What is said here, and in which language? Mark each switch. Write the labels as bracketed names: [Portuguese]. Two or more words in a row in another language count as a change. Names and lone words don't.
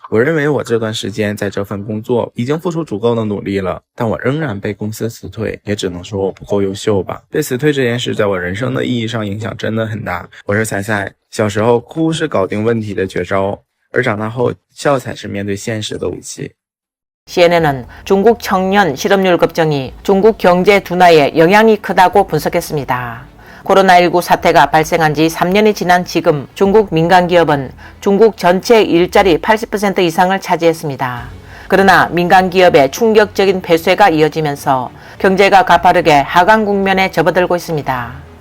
[Chinese] 我认为我这段时间在这份工作已经付出足够的努力了，但我仍然被公司辞退，也只能说我不够优秀吧。被辞退这件事在我人生的意义上影响真的很大。我是彩彩，小时候哭是搞定问题的绝招，而长大后笑才是面对现实的武器。 [Korean] CNN은 중국 청년 실업률 급증이 중국 경제 둔화에 영향이 크다고 분석했습니다. 코로나19 사태가 발생한 지 3년이 지난 지금 중국 민간기업은 중국 전체 일자리 80% 이상을 차지했습니다. 그러나 민간기업의 충격적인 폐쇄가 이어지면서 경제가 가파르게 하강 국면에 접어들고 있습니다.